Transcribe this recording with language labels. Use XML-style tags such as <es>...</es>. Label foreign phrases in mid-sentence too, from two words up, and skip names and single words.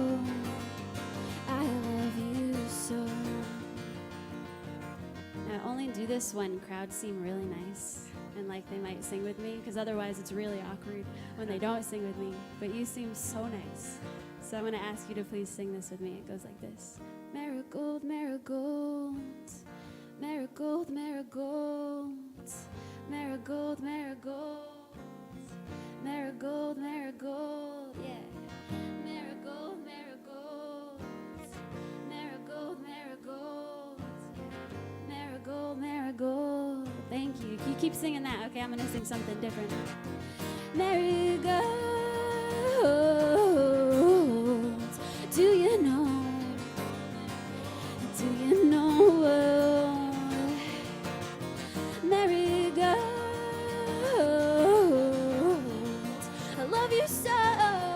<en>I love you so. I only do this when crowds seem really nice and like they might sing with me, because otherwise it's really awkward when they don't sing with me. But you seem so nice. So I'm going to ask you to please sing this with me. It goes like this. Marigold, marigold, marigold, marigold, marigold, marigold, marigold, marigold, yeah. Marigold, marigold, marigold, marigold, marigold, marigold. Thank you. You keep singing that. Okay, I'm going to sing something different. Marigold, do you know? Do you know? Marigold, I love you so.</en>